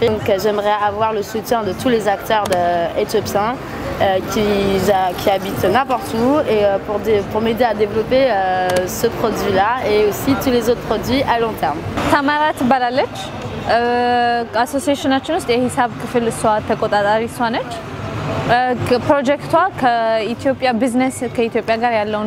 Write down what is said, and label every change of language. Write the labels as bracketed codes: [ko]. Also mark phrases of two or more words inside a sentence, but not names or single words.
[fr] Donc j'aimerais avoir le soutien de tous les acteurs éthiopiens qui habitent n'importe où et pour m'aider à développer ce produit-là et aussi tous les autres produits à long terme. [am] Tamara ትባላለች አሶሲዬሽናችን ውስጥ የሂሳብ ክፍል እሷ ተቆጣጣሪ እሷ ነች ፕሮጀክቷ ከኢትዮጵያ ቢዝነስ ከኢትዮጵያ ጋር ያለውን